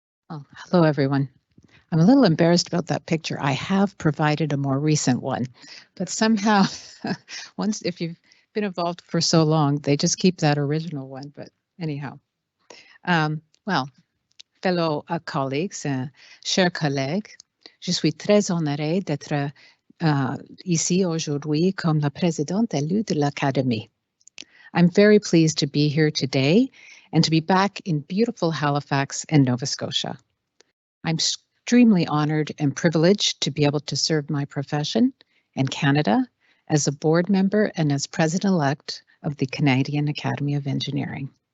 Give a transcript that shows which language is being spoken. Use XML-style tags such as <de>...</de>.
<en>Oh, hello, everyone. I'm a little embarrassed about that picture. I have provided a more recent one, but somehow, if you've been involved for so long, they just keep that original one. But anyhow, well, fellow colleagues,</en> <fr>chers collègues, je suis très honorée d'être ici aujourd'hui comme la présidente élue de l'Académie.</fr> <en>I'm very pleased to be here today and to be back in beautiful Halifax and Nova Scotia. I'm extremely honored and privileged to be able to serve my profession and Canada as a board member and as president-elect of the Canadian Academy of Engineering.</en>